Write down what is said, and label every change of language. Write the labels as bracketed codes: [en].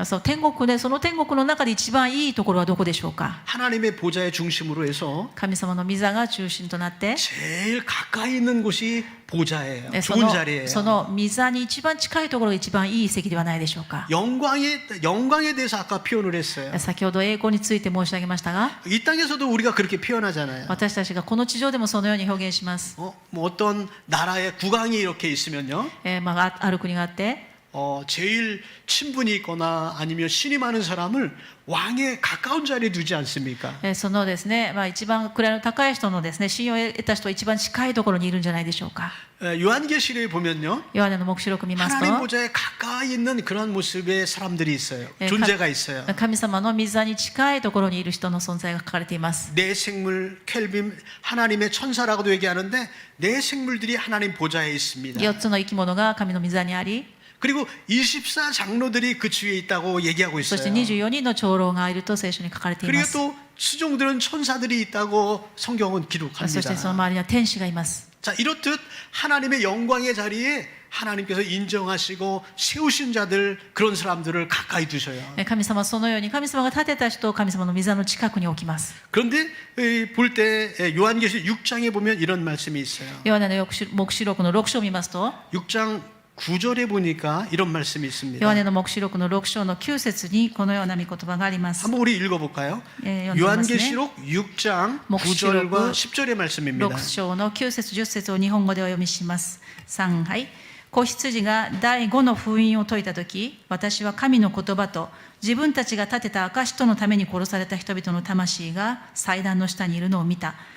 [ja] そう天国で、その天国の中で一番いいところはどこでしょうか。 [ko] 하나님의 보좌의 중심으로 해서 [ja] 神様の御座が中心となって、 [ko] 제일 가까이 있는 곳이 보좌예요. [ja] そ [ko] 좋은 [ja] の [ko] 자리예요. [ja] 御座に一番近いところが一番いい席ではないでしょうか。 [ko] 영광에 대해서 아까 표현을 했어요. [ja] 先ほど栄光について申し上げましたが、 [ko] 이 땅에서도 우리가 그렇게 표현하잖아요. [ja] 私たちがこの地上でもそのように表現します。 [ko] 뭐 어떤 나라의 국왕이 이렇게 있으면요, [ja] ある国があって、 [ko] 제일 친분이 있거나 아니면 신이 많은 사람을 왕에 가까운 자리에 두지 않습니까? [ja] そのですね、一番位の高い人のですね、信用を得た人は一番近いところにいるんじゃないでしょうか。 [ko] 요한계시록에 보면요, [ja] ヨハネの黙示録を見ますと、 [ko] 하나님 보좌에 가까이 있는 그런 모습의 사람들이 있어요. 존재가 있어요. [ja] 神様の御座に近いところにいる人の存在が書かれています。 [ko] 내 생물 켈빔 하나님의 천사라고도 얘기하는데 내 생물들이 하나님 보좌에 있습니다. [ja] 4つの生き物が神の御座にあり、 [ko] 그리고 24 장로들이 그 주위에 있다고 얘기하고 [ja] そして [ko] 있어요. [ja] 24人の長老がいると聖書に書かれていま [ko] 그리고 [ja] す。 [ko] 또 수종들은 천사들이 있다고 성경은 [ja] そして [ko] 기록합니다. [ja] その周りには天使がいます。 [ko] 자, 이렇듯 하나님의 영광의 자리에 하나님께서 인정하시고 세우신 자들, 그런 사람들을 가까이 두셔요. [ja] 神様はそのように神様が立てた人を神様の御座の近くに置きます。 [ko] 그런데 볼 때 요한계시록 6장에 보면 이런 말씀이 있어요. [ja] ヨハネの黙示録の6章を見ますと、 [ko] 6장 9절에 보니까 이런 말씀이 [ja] ヨハ [ko] 있습니다. [ja] ネの黙示録の6章の9節にこのような御言葉があります。 [ko] 한번 우리 읽어볼까요? 요한계시록 6장 9절과 10절의 말씀입니다. [ja] 6章の9節10節を日本語でお読みします。3、はい。子羊が第5の封印を解いたとき、私は神の言葉と自分たちが立てた証とのために殺された人々の魂が祭壇の下にいるのを見た。